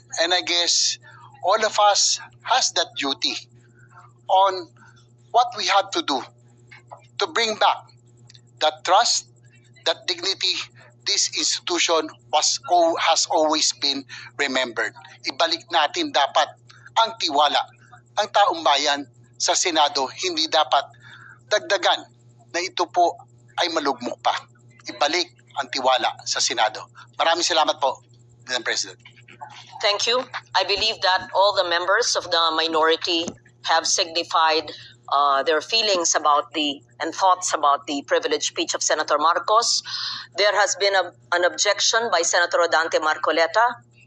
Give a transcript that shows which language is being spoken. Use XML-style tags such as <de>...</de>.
<en>And I guess all of us has that duty on what we have to do to bring back that trust, that dignity this institution has always been remembered.</en> <tl>Ibalik natin dapat ang tiwala ng taong bayan sa Senado. Hindi dapat dagdagan na ito po ay malugmok pa. Ibalik ang tiwala sa Senado. Maraming salamat po, Madam President.</tl> <en>Thank you. I believe that all the members of the minority have signified their feelings about and thoughts about the privileged speech of Senator Marcos. There has been an objection by Senator Rodante Marcoleta.</en>